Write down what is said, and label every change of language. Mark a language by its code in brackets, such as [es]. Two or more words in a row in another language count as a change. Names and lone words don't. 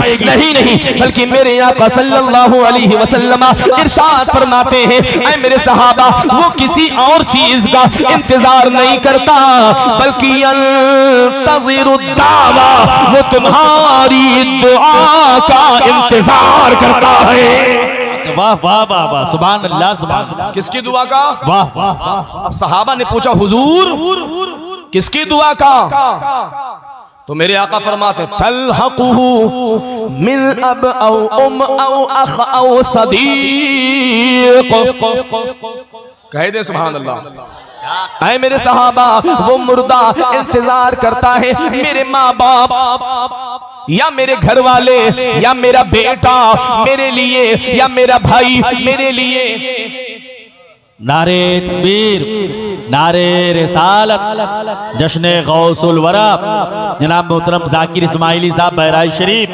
[hi] नहीं नहीं, बल्कि मेरे आका [ar] صلى الله عليه وسلم [hi] इरशाद फरमाते हैं ऐ मेरे सहाबा वो किसी और चीज का इंतजार नहीं करता बल्कि [ar] ينتظر دعوة, [hi] वो तुम्हारी दुआ का इंतजार करता है। वाह वाह वाह वाह, [ar] سبحان الله سبحان الله. [hi] किसकी दुआ का? वाह वाह। अब सहाबा ने पूछा हुजूर किसकी दुआ का? तो मेरे आका फरमाते [ar] تلحقه من أب أو أم أو أخ أو صديق. [hi] कह दे [ar] سبحان الله. [hi] ऐ मेरे सहाबा वो मुर्दा इंतजार करता है मेरे माँ बाप या मेरे घर वाले या मेरा बेटा मेरे लिए या मेरा भाई मेरे लिए। नारे तकबीर, नारे रिसालत, जश्न गौसुल वरा जनाब मोहतरम जाकिर इस्माइली साहब बहराइच शरीफ।